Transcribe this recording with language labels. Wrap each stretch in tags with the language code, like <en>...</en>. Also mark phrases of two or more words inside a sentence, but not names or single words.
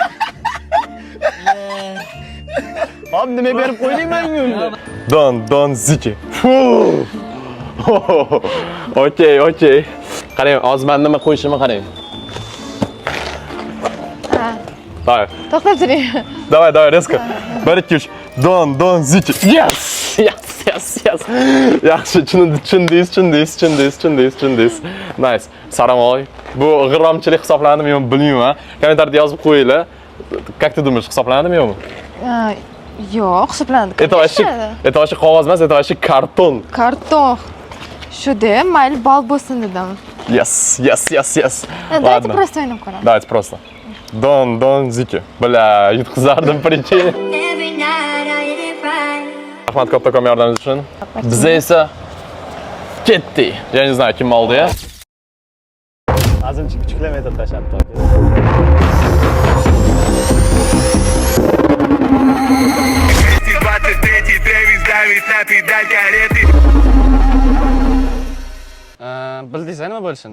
<uz>Hop, nima berib qo'ydingmi menga? Dondonskiy. Okey. Qarang, hozir men nima qo'yishimni qarang.</uz> <ru>Давай.</ru> <uz>To'xtab turing.</uz> <ru>Давай, резко. 1 2 3.</ru> <uz>Dondonskiy. Yes. Yaxshi, tushundingiz. Nice. Saramoy. Bu g'irromchilik hisoblanadimi yo'qmi bilmayman. Kommentarda yozib qo'yinglar.</uz> <ru>Как ты думаешь,</ru> <uz>hisoblanadimi yo'qmi? Yo'q, hisoblanadi.</uz> <ru>Это вообще</ru> <uz>qog'oz emas,</uz> <ru>это вообще karton.</ru> <uz>Karton. Shu-da, mayli bal bo'lsin dedim. Yes.</uz> <ru>Давайте просто</ru> <uz>o'ynab ko'ramiz.</uz> <ru>Давайте просто. Dondonskiy. Bля, yutqizardim, прикинь.</ru> <uz>Rahmat kattakon yordamingіз uchun. Biz esa ketdik.</uz> <ru>Я не знаю,</ru> <uz>kim oldi ya. Azimchi kichiklamay tashlab to'g'ri. Bildingizlar nima bo'lishini?</uz>